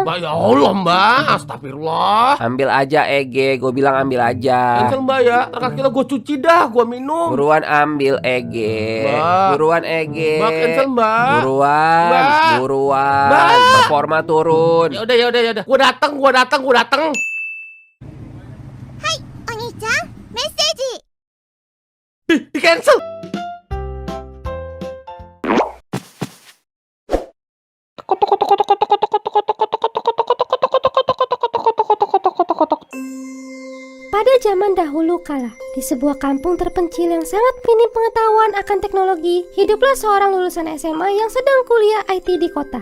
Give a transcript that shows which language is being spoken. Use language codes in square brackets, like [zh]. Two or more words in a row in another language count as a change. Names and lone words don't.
[id] Mbak ya Allah Mbak, astagfirullah. Ambil aja EG, gue bilang ambil aja. Cancel Mbak ya, terkira gue cuci dah, gue minum. Buruan ambil EG. Mbak. Buruan EG. Mbak cancel Mbak. Buruan, Mbak. buruan. Mbak. Performa turun. Ya udah. Gue datang. [ja] お兄ちゃんメッセージ [id] Di cancel. Pada zaman dahulu kala, di sebuah kampung terpencil yang sangat minim pengetahuan akan teknologi, hiduplah seorang lulusan SMA yang sedang kuliah IT di kota.